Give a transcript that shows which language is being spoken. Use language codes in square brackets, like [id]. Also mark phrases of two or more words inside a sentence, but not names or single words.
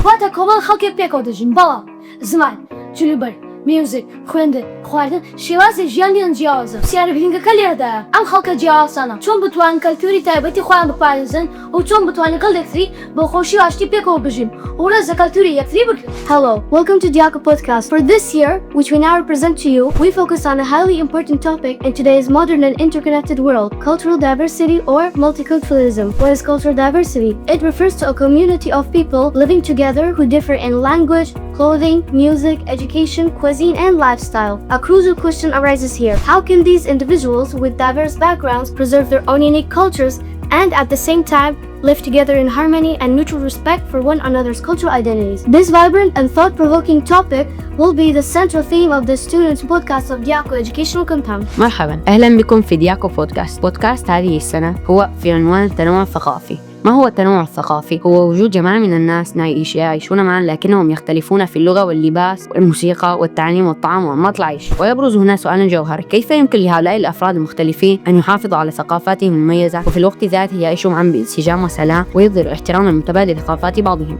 [ckb] واتە کۆمەڵ خەڵکێک پێکەوە دەژین، بەڵام زمان، جلوبەر، میوزیک، خوێندن، خواردن شێوازی ژیانیان جیاوازە. پرسیارە گرنگەکە لێرەدایە ئەم خەڵکە جیاوازانە چۆن بتوانن کەلتوری تایبەتی خۆیان بپارێزن و چۆن بتوانن لەگەڵ یەکتری بە خۆشی و ئاشتی پێکەوە بژین و ڕێز لە کەلتوری یەکتری بگرن. [en] Hello, welcome to Diako Podcast. For this year, which we now represent to you, we focus on a highly important topic in today's modern and interconnected world, cultural diversity or multiculturalism. What is cultural diversity? It refers to a community of people living together who differ in language, clothing, music, education, cuisine, and lifestyle. A crucial question arises here. How can these individuals with diverse backgrounds preserve their own unique cultures and at the same time live together in harmony and mutual respect for one another's cultural identities? This vibrant and thought-provoking topic will be the central theme of the students' podcast of Diako Educational Compound. [ar] مرحبا، أهلا بكم في دياكو بودكاست. بودكاست هذه السنة هو في عنوان التنوع الثقافي. ما هو التنوع الثقافي؟ هو وجود جماعة من الناس يعيشون معا لكنهم يختلفون في اللغة واللباس والموسيقى والتعليم والطعام وأنماط العيش. ويبرز هنا سؤال جوهري: كيف يمكن لهؤلاء الأفراد المختلفين أن يحافظوا على ثقافاتهم المميزة وفي الوقت ذاته يعيشوا معا بانسجام وسلام ويظهروا احتراما متبادل لثقافات بعضهم؟